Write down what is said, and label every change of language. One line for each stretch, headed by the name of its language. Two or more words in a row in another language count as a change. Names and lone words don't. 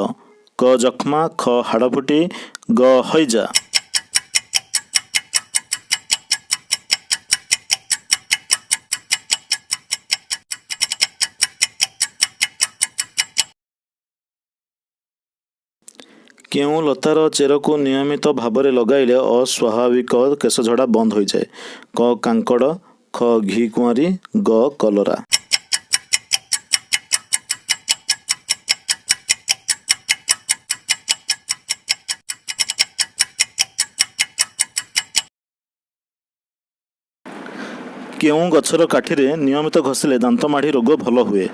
Odia: କ ଯକ୍ଷ୍ମା, ଖ ହାଡ଼ଫୁଟି, ଗ ହଇଜା। କେଉଁ ଲତାର ଚେର କୁ ନିୟମିତ ଭାବରେ ଲଗାଇଲେ ଅସ୍ୱାଭାବିକ କେଶ ଝଡ଼ା ବନ୍ଦ ହୋଇ ଯାଏ? କ କାଙ୍କଡ଼, ଖ ଘିକୁଆଁରୀ, ଗ କଲରା। କେଉଁ ଗଛର କାଠିରେ ନିୟମିତ ଘଷିଲେ ଦାନ୍ତ ମାଢ଼ି ରୋଗ ଭଲ ହୁଏ?